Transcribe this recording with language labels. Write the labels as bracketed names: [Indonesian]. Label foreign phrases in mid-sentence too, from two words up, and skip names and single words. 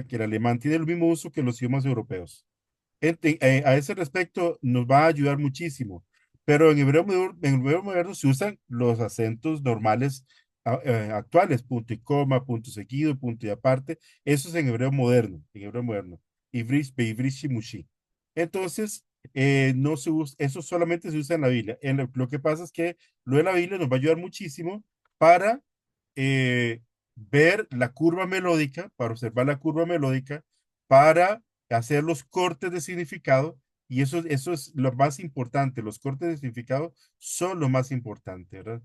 [Spanish] Que el alemán tiene el mismo uso que los idiomas europeos. A ese respecto nos va a ayudar muchísimo, pero en hebreo moderno se usan los acentos normales actuales, punto y coma, punto seguido, punto y aparte. Eso es en hebreo moderno. [Hebrew] עברית, בעברית, שימושי. [Spanish] Entonces, no se usa, eso solamente se usa en la Biblia. Lo que pasa es que lo de la Biblia nos va a ayudar muchísimo para ver la curva melódica, para observar la curva melódica, para hacer los cortes de significado, y eso es lo más importante, los cortes de significado son lo más importante, ¿verdad?